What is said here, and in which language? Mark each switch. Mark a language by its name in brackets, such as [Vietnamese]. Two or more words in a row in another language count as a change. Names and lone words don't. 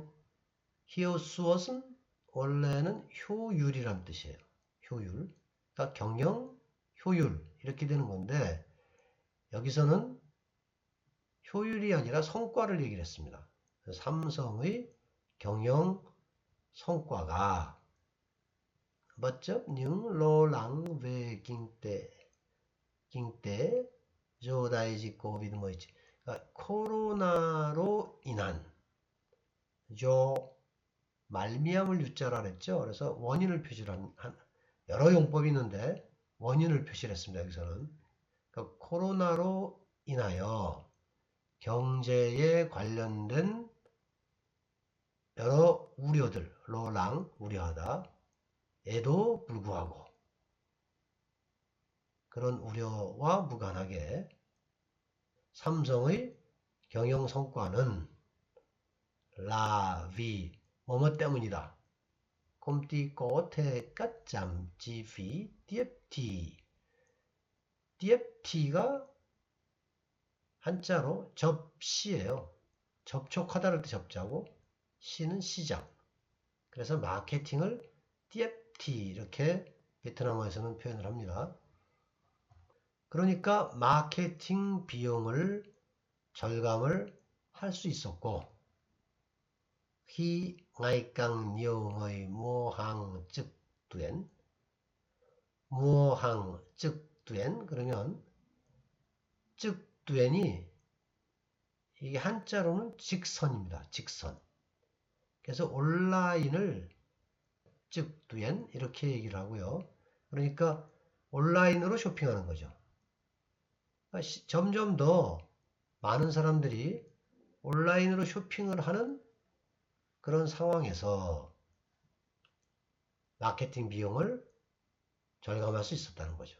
[Korean] 히오스엇은 원래는 효율이란 뜻이에요. 효율. 그러니까 경영, 효율 이렇게 되는 건데 여기서는 효율이 아니라 성과를 얘기를 했습니다. 삼성의 경영 성과가 [Vietnamese] bất chấp những lo lắng về kinh tế do đại dịch COVID-19 [Korean] 그러니까 코로나로 인한 조 말미암을 유자라 그랬죠. 그래서 원인을 표시를 한 여러 용법이 있는데 원인을 표시를 했습니다. 여기서는 그러니까 코로나로 인하여 경제에 관련된 여러 우려들, 로랑 우려하다 에도 불구하고 그런 우려와 무관하게 삼성의 경영 성과는 라비 뭐뭐 때문이다. [Vietnamese] công ty có thể cắt giảm chi phí tiếp thị. tiếp thị [Korean] 가 한자로 접시예요. 접촉하다를 때 접자고 시는 시장. 그래서 마케팅을 [Vietnamese] tiếp thị [Korean] 이렇게 베트남어에서는 표현을 합니다. 그러니까 마케팅 비용을 절감을 할 수 있었고 [Vietnamese] khi ngày càng nhiều người mua hàng trực tuyến [Korean] 그러면 [Vietnamese] trực tuyến [Korean] 이 이게 한자로는 직선입니다. 직선. 그래서 온라인을 [Vietnamese] trực tuyến [Korean] 이렇게 얘기를 하고요. 그러니까 온라인으로 쇼핑하는 거죠. 그러니까 점점 더 많은 사람들이 온라인으로 쇼핑을 하는 그런 상황에서 마케팅 비용을 절감할 수 있었다는 거죠.